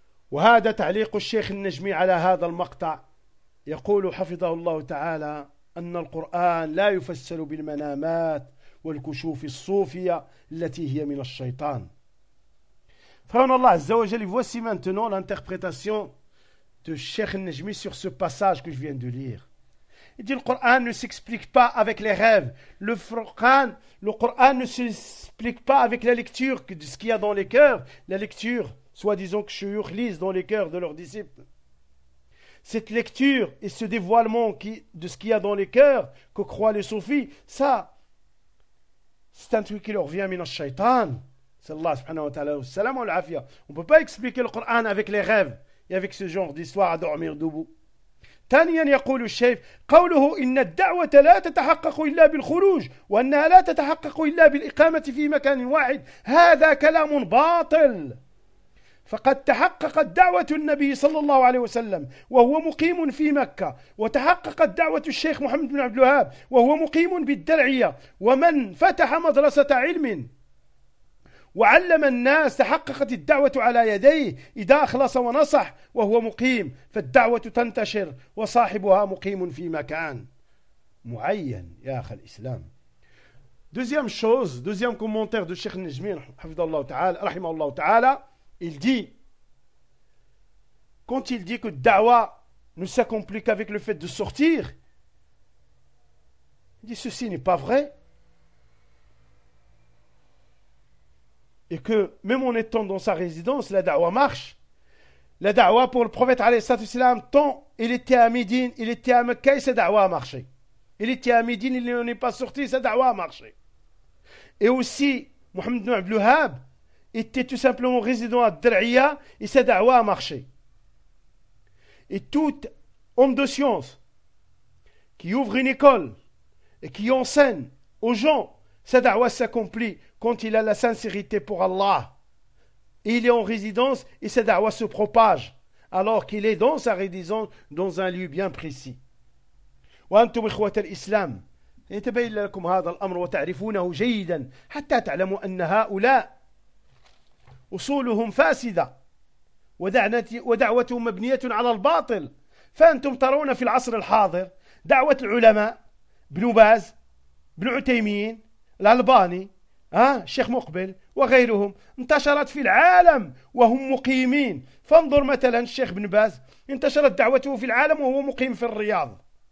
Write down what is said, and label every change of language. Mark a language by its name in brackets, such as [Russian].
[Arabic] وهذا تعليق الشيخ النجمي على هذا المقطع يقول حفظه الله تعالى أن القرآن لا يفسر بالمنامات والكشوف الصوفية التي هي من الشيطان فهنا الله عز وجل [French] voici maintenant l'interprétation de Cheikh Najmi sur ce passage que je viens de lire. Il dit le Coran ne s'explique pas avec les rêves. Le Coran ne s'explique pas avec la lecture de ce qu'il y a dans les cœurs, la lecture soi-disant que Shuyukh lisent dans les cœurs de leurs disciples. Cette lecture et ce dévoilement de ce qu'il y a dans les cœurs que croient les soufis, ça, c'est un truc qui leur vient minash shaitan. C'est Allah subhanahu wa ta'ala. Salam al-afia. On ne peut pas expliquer le Coran avec les rêves et avec ce genre d'histoire à dormir debout. [Arabic] ثانيا يقول الشيخ قوله إن الدعوة لا تتحقق إلا بالخروج وأنها لا تتحقق إلا بالإقامة في مكان واحد هذا كلام باطل فقد تحققت دعوة النبي صلى الله عليه وسلم وهو مقيم في مكة وتحققت دعوة الشيخ محمد بن عبد الوهاب وهو مقيم بالدرعية ومن فتح مدرسة علم وعلم الناس تحققت الدعوة على يديه إذا أخلص ونصح وهو مقيم فالدعوة تنتشر وصاحبها مقيم في مكان معين يا أخي الإسلام. [French] Deuxième chose, deuxième commentaire de Cheikh Najmi, [Arabic] رحمه الله تعالى. [French] Il dit, quand il dit que da'wa ne s'accomplit qu'avec le fait de sortir, il dit ceci n'est pas vrai. Et que même en étant dans sa résidence, la da'wa marche. La da'wa pour le prophète, alayhi salam, tant il était à Médine, il était à Mecca, sa da'wa a marché. Il était à Médine, il n'en est pas sorti, sa da'wa a marché. Et aussi, Mohamed Ibn Abdelhab était tout simplement résident à Dar'iya et sa da'wa a marché. Et tout homme de science qui ouvre une école et qui enseigne aux gens, sa da'wa s'accomplit quand il a la sincérité pour Allah. Et il est en résidence et sa da'wa se propage alors qu'il est dans sa résidence, dans un lieu bien précis. [Arabic] Wa antum ikhwat al-islam, yatabayyana lakum hadha al-amr wa ta'rifunahu jayidan hatta ta'lamu an ha'ula أصولهم فاسدة ودعوتهم مبنية على الباطل فأنتم ترون في العصر الحاضر دعوة العلماء بن باز بن عتيمين الألباني الشيخ مقبل وغيرهم انتشرت في العالم وهم مقيمين فانظر مثلا الشيخ بن باز انتشرت دعوته في العالم وهو مقيم في الرياض